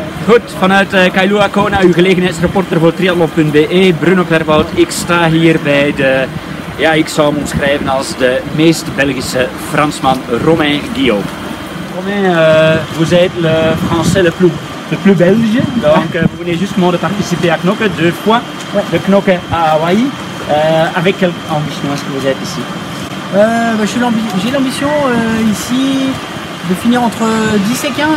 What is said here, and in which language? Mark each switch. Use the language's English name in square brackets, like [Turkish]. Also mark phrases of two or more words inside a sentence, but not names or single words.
[Dutch] Goed, vanuit Kailua Kona, uw gelegenheidsreporter voor triathlon.be, Bruno Clerwoud. Ik sta hier bij de, ja, ik zou hem omschrijven als de meest Belgische Fransman, Romain Guillaume. [French] Romain, vous êtes le français le plus belge, donc vous venez justement de participer à Knokke 2 fois, de Knokke à Hawaï. Avec quelle ambition est-ce que vous êtes ici? J'ai l'ambition ici de finir entre 10 et 15.